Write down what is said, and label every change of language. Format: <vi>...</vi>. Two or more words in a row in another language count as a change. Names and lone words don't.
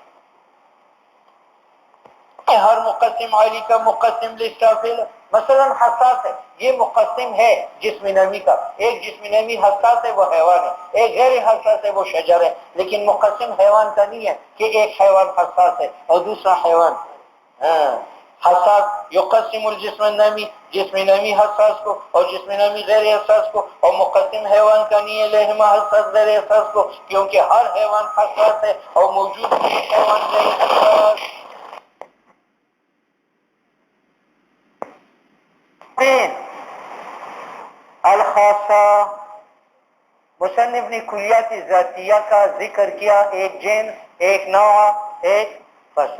<ur>ہر مقسم عالی کا مقسم للسافل. مثلا حساس ہے، یہ مقسم ہے جسم نمی کا، ایک جسم نمی حساس ہے وہ حیوان ہے، ایک غیر حساس ہے وہ شجر ہے. لیکن مقسم حیوان کا نہیں ہے کہ ایک حیوان حساس ہے اور دوسرا حیوان حساس.</ur> <ar>یقسم الجسم النمی،</ar> <ur>جسم نمی حساس کو اور جسم نمی غیر حساس کو، اور مقسم حیوان کا نہیں ہے لہما حساس غیر حساس کو، کیونکہ ہر حیوان حساس ہے اور موجود حیوان غیر حساس. الخاصہ، مصنف نے کلیات ذاتیہ کا ذکر کیا، ایک جنس، ایک نوع، ایک فصل.</ur>